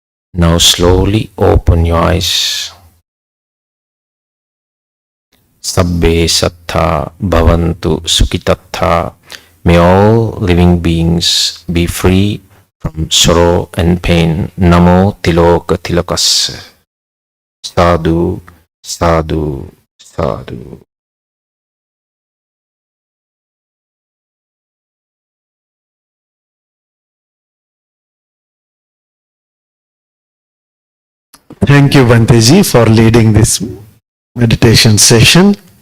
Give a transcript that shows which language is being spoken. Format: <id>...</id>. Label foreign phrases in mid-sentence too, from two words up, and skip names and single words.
<en>Now slowly open your eyes.</en> <pi>Sabbe sattha bhavantu sukhitatha.</pi> <en>May all living beings be free from sorrow and pain.</en> <pi>Namo tiloka tilakas. Sadhu, sadhu, sadhu.</pi> <en>Thank you, Bhanteji, for leading this meditation session.</en>